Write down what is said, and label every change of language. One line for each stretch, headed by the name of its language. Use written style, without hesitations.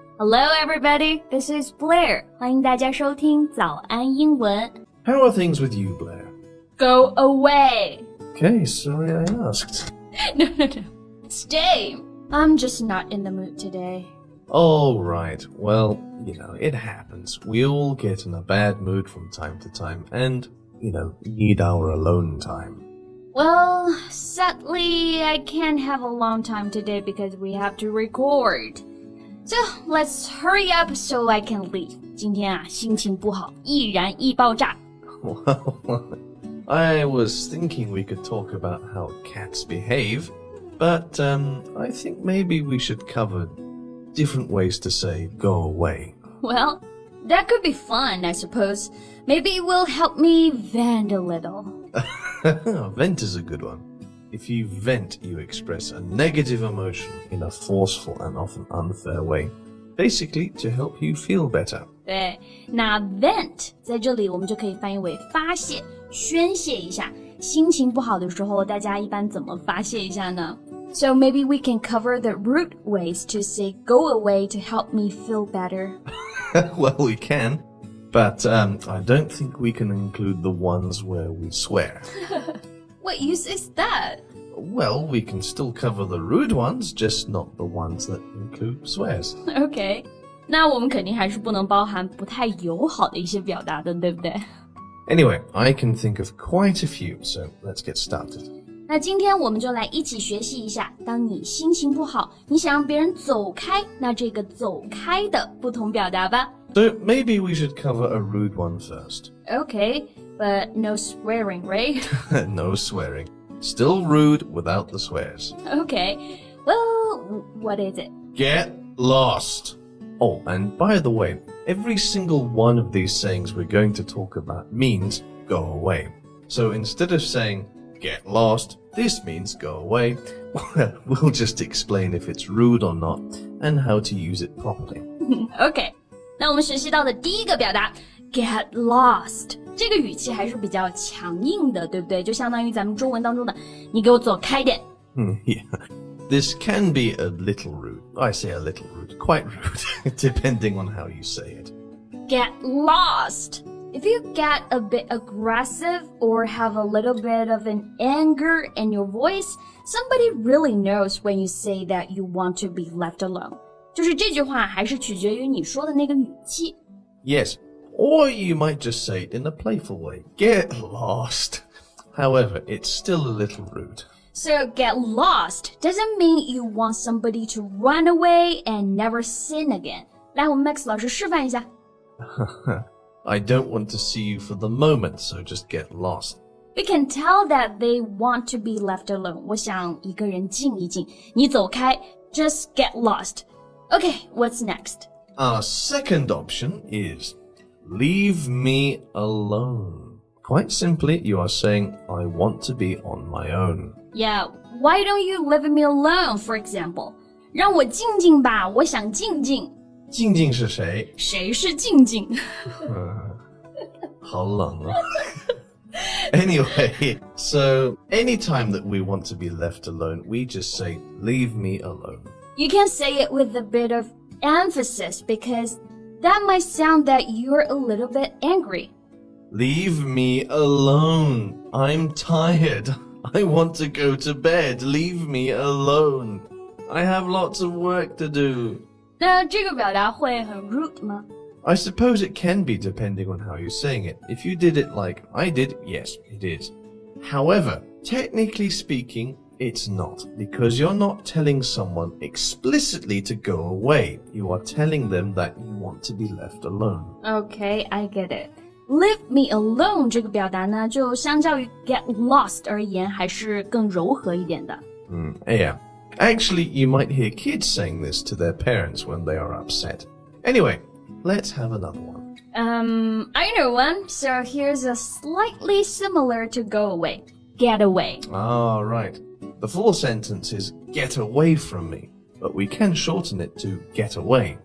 English: Hello everybody, this is Blair.
Chinese: 欢迎大家收听早安英文。
English: How are things with you, Blair? Go away. Okay, sorry I asked. No. Stay. I'm just not in the mood today. All right, well, it happens. We all get in a bad mood from time to time and, need our alone time. Well, sadly, I can't have a long time today because we have to record. So, let's hurry up so I can leave.
Chinese: 今天啊，心情不好，易燃易爆炸。
English: Well, I was thinking we could talk about how cats behave, but I think maybe we should cover different ways to say go away. Well, that could be fun, I suppose. Maybe it will help me vent a little. Vent is a good one. If you vent, you express a negative emotion in a forceful and often unfair way, basically to help you feel better.
Chinese: 对，那 vent 在这里我们就可以翻译为发泄、宣泄一下。心情不好的时候，大家一般怎么发泄一下呢？
English: So maybe we can cover the root ways to say go away to help me feel better. Well, we can, but I don't think we can include the ones where we swear. What use is that? Well, we can still cover the rude ones, just not the ones that include swears. Okay.
Chinese: 那我们肯定还是不能包含不太友好的一些表达的，对不对？
English: Anyway, I can think of quite a few, so let's get started.
Chinese: 那今天我们就来一起学习一下，当你心情不好，你想让别人走开，那这个走开的不同表达吧。
English: So maybe we should cover a rude one first. Okay, but no swearing, right? No swearing. Still rude without the swears. Okay, well, what is it? Get lost. Oh, and by the way, every single one of these sayings we're going to talk about means go away. So instead of saying get lost, this means go away. We'll just explain if it's rude or not and how to use it properly.
Chinese: Okay, 那我们学习到的第一个表达 get lost 这个语气还是比较强硬的，对不对？就相当于咱们中文当中的你给我走开点。
English: Yeah. This can be a little rude. I say a little rude, quite rude, depending on how you say it. Get lost. If you get a bit aggressive or have a little bit of an anger in your voice, somebody really knows when you say that you want to be left alone. 就是这句话还是取决于你说的那个语气。 Yes, or you might just say it in a playful way. Get lost. However, it's still a little rude. So get lost doesn't mean you want somebody to run away and never sin again.
Chinese: 来，我们 Max 老师示范一下。
English: I don't want to see you for the moment, so just get lost. We can tell that they want to be left alone.
Chinese: 我想一个人静一静，你走开
English: just get lost. Okay, what's next? Our second option is leave me alone. Quite simply, you are saying, I want to be on my own. Yeah, why don't you leave me alone, for example?
Chinese: 让我静静吧，我想静静。静静是谁？谁是静静？好冷啊。
English: Anyway, so anytime that we want to be left alone, we just say, leave me alone. You can say it with a bit of emphasis because that might sound that you're a little bit angry. Leave me alone. I'm tired. I want to go to bed. Leave me alone. I have lots of work to do.
Chinese: 那这个表达会很 rude 吗？
English: I suppose it can be depending on how you're saying it. If you did it like I did, yes, it is. However, technically speaking, it's not, because you're not telling someone explicitly to go away. You are telling them that you want to be left alone. Okay, I get it.
Chinese: Leave me alone 这个表达呢，就相较于 get lost 而言，还是更柔和一点的。
English: Yeah. Actually, you might hear kids saying this to their parents when they are upset. Anyway, let's have another one. I know one. So here's a slightly similar to go away. Get away. Ah, right. The full sentence is get away from me, but we can shorten it to get away.